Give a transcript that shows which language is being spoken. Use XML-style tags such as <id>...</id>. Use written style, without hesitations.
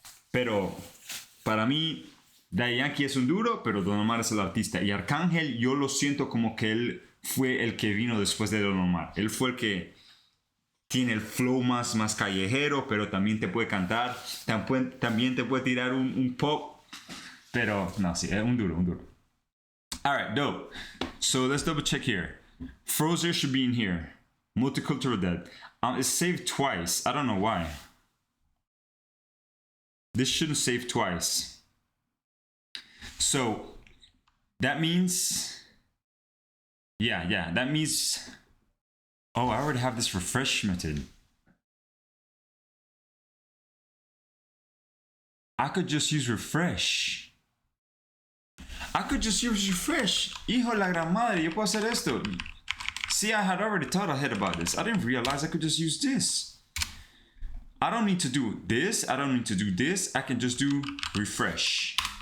<es>Pero para mí, Daddy Yankee es un duro, pero Don Omar es el artista. Y Arcángel yo lo siento como que él fue el que vino después de Don Omar. Él fue el que tiene el flow más callejero, pero también te puede cantar, también te puede tirar un pop. Pero no, sí, es un duro.</es> <en>All right, dope. So let's double check here. Frozer should be in here. Multicultural dead. It's saved twice. I don't know why. This shouldn't save twice. So that means... Yeah, that means, oh, I already have this refresh method. I could just use refresh.</en> <es>Hijo de la gran madre, yo puedo hacer esto.</es> <en>See, I had already thought ahead about this. I didn't realize I could just use this. I don't need to do this. I don't need to do this. I can just do refresh.</en>